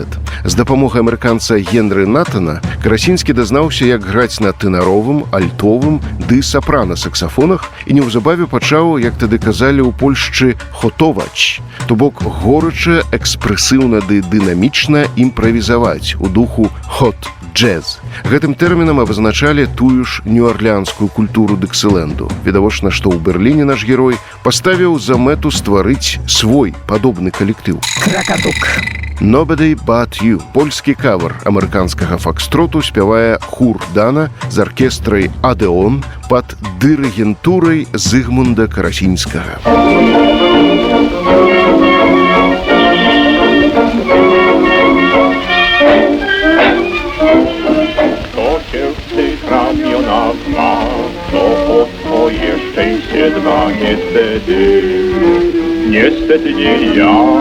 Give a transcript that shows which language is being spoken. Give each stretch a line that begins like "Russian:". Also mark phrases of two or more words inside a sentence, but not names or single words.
Belarusian: З дапамогай амерыканца Генры Натана Карасінскі дазнаўся, як граць на тэнаровым, альтовым ды сапрана-саксафонах і неўзабаве пачаў, як тады казалі ў Польшчы, хотовач, то бок горача, экспрэсіўна ды дынамічна імправізаваць у духу хот-джэз. Гэтым тэрмінам абазначалі тую ж нью-арлеанскую культуру дыксэленду. Відавочна, што ў Берліне наш герой паставіў за мэту стварыць свой падобны калектыў. Кракатук.
English: «Nobody but you» –
Belarusian: польскі кавер амерыканскага фокстроту спявае Хур Дана з аркестрай «Адеон» пад дырыгентурай Зыгмунда Карасінскага.
Polish: Kto cię w tych ramionach ma, to o twoje szczęście dba. Niestety nie ja.